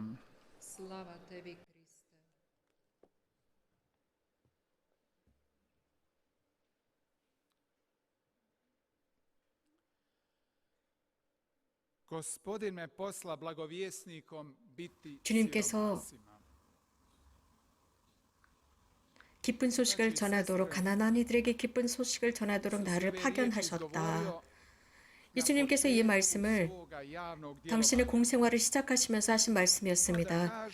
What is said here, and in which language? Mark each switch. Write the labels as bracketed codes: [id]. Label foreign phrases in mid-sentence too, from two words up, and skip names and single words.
[hr] Slava tebi, Kriste. Gospodin me posla blagovjesnikom biti [ko] 주님께서 [hr] siromasima. [ko] 기쁜 소식을 전하도록, 가난한 이들에게 기쁜 소식을 전하도록 나를 파견하셨다. 예수님께서 이 말씀을 당신의 공생활을 시작하시면서 하신 말씀이었습니다.